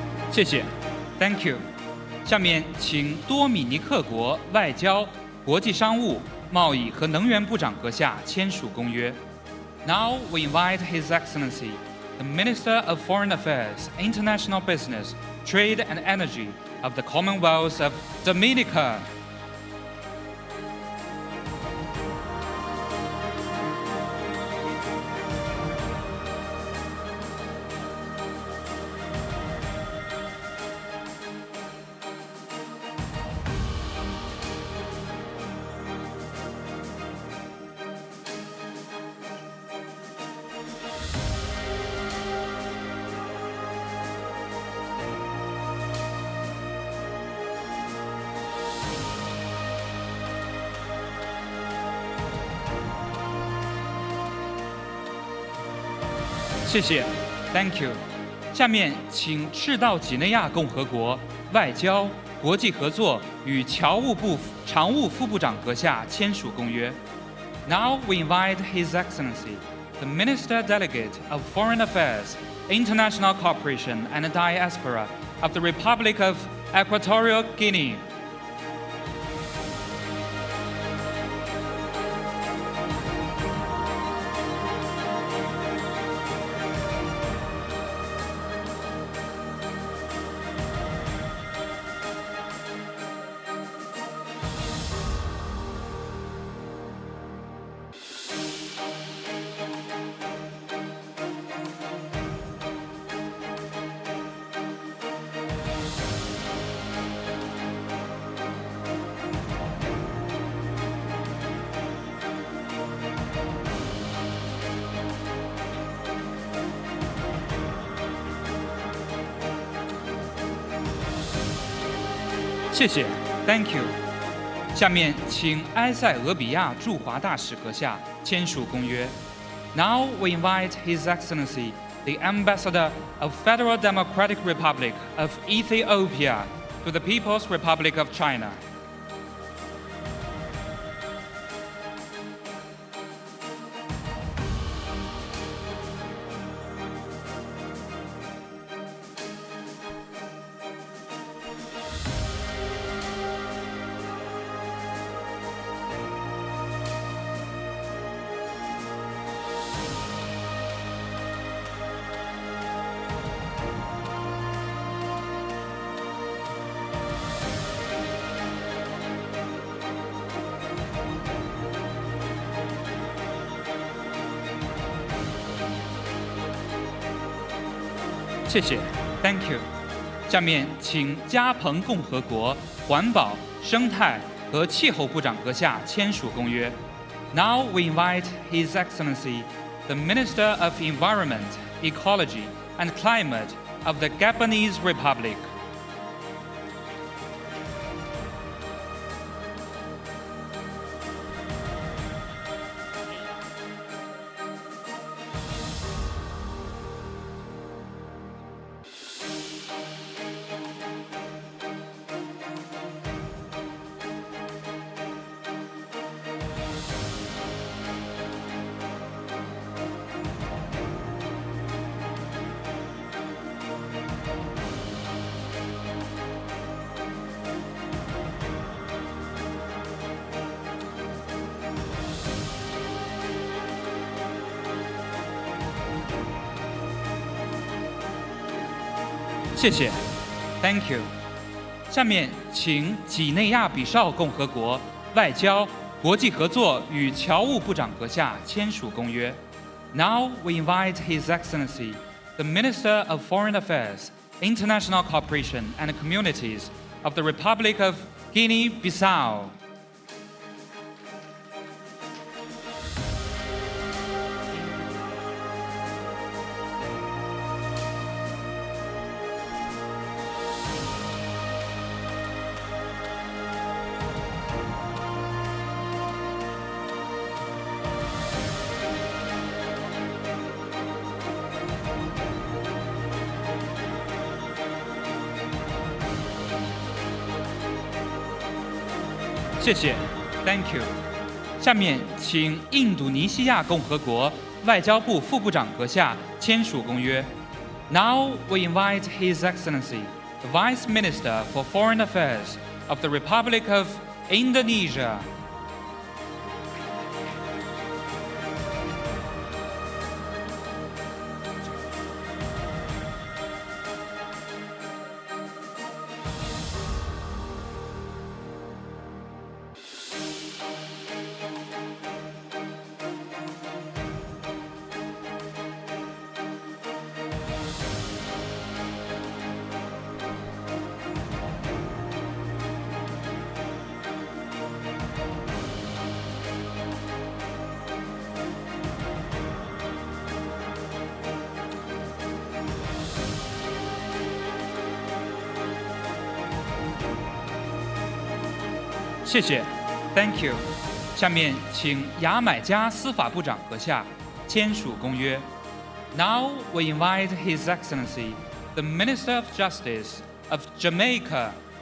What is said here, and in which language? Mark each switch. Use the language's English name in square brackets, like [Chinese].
[Chinese] 谢谢 [English] ，Thank you。 [Chinese] 下面请多米尼克国外交、国际商务、贸易和能源部长阁下签署公约。 [English] Now we invite His Excellency, the Minister of Foreign Affairs, International Business, Trade and Energy of the Commonwealth of Dominica. [Chinese] 谢谢 [English] ，Thank you。 [Chinese] 下面请赤道几内亚共和国外交、国际合作与侨务部常务副部长阁下签署公约。 [English] Now we invite His Excellency, the Minister Delegate of Foreign Affairs, International Cooperation and Diaspora of the Republic of Equatorial Guinea. [Chinese] 谢谢 [English] ，Thank you。 [Chinese] 下面请埃塞俄比亚驻华大使阁下签署公约。 [English] Now we invite His Excellency, the Ambassador of Federal Democratic Republic of Ethiopia to the People's Republic of China. [Chinese] 谢谢 [English] ，Thank you。 [Chinese] 下面请加蓬共和国环保、生态和气候部长阁下签署公约。 [English] Now we invite His Excellency, the Minister of Environment, Ecology and Climate of the Gabonese Republic. [Chinese] 谢谢 [English] ，Thank you。 [Chinese] 下面请几内亚比绍共和国外交、国际合作与侨务部长阁下签署公约。 [English] Now we invite His Excellency, the Minister of Foreign Affairs, International Cooperation and Communities of the Republic of Guinea-Bissau. [Chinese] 谢谢 [English] ，Thank you。 [Chinese] 下面请印度尼西亚共和国外交部副部长阁下签署公约。 [English] Now we invite His Excellency, the Vice Minister for Foreign Affairs of the Republic of Indonesia. [Chinese] 谢谢 [English] ，Thank you。 [Chinese] 下面请牙买加司法部长阁下签署公约。 [English] Now we invite His Excellency, the Minister of Justice of Jamaica.